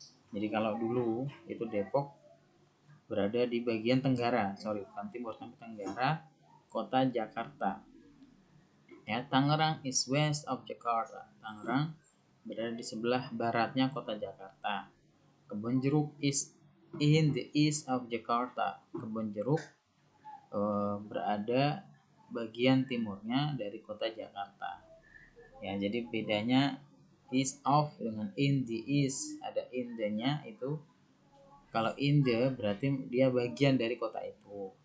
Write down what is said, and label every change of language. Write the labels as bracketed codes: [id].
[id] Jadi kalau dulu itu Depok berada di bagian tenggara, bukan timur tapi tenggara kota Jakarta. Ya, [en] Tangerang is west of Jakarta. [id] Tangerang berada di sebelah baratnya kota Jakarta. [en] Kebonjeruk is in the east of Jakarta. [id] Kebonjeruk berada bagian timurnya dari kota Jakarta. Ya, jadi bedanya east of dengan in the east, ada in the-nya itu. Kalau in the berarti dia bagian dari kota itu.